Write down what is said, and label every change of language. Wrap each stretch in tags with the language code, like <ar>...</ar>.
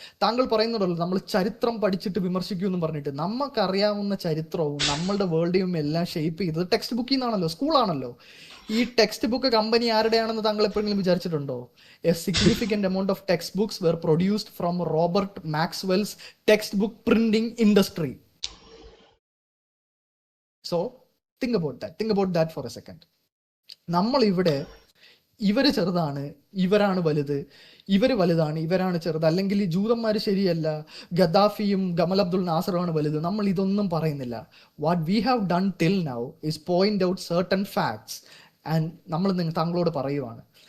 <ml>താങ്കൾ പറയുന്നുണ്ടല്ലോ നമ്മൾ ചരിത്രം പഠിച്ചിട്ട് വിമർശിക്കുമെന്ന് പറഞ്ഞിട്ട്. നമുക്കറിയാവുന്ന ചരിത്രവും നമ്മളുടെ വേൾഡും എല്ലാം ഷേപ്പ് ചെയ്തത് ടെക്സ്റ്റ് ബുക്കിൽ നിന്നാണല്ലോ, സ്കൂളാണല്ലോ. ഈ ടെക്സ്റ്റ് ബുക്ക് കമ്പനി ആരുടെയാണെന്ന് താങ്കൾ എപ്പോഴെങ്കിലും വിചാരിച്ചിട്ടുണ്ടോ?</ml> <en>A significant amount of textbooks were produced from Robert Maxwell's textbook printing industry. So think about that for a second.</en> <ml>നമ്മൾ ഇവിടെ ഇവര് ചെറുതാണ്, ഇവരാണ് വലുത്, ഇവര് വലുതാണ്, ഇവരാണ് ചെറുത്, അല്ലെങ്കിൽ ഈ ജൂതന്മാര് ശരിയല്ല, ഗദ്ദാഫിയും ഗമൽ അബ്ദുൽ നാസറുമാണ് വലുത്, നമ്മൾ ഇതൊന്നും പറയുന്നില്ല.</ml> <en>what we have done till now is point out certain facts and</en> <ml>നമ്മൾ താങ്കളോട് പറയുവാണ്.</ml>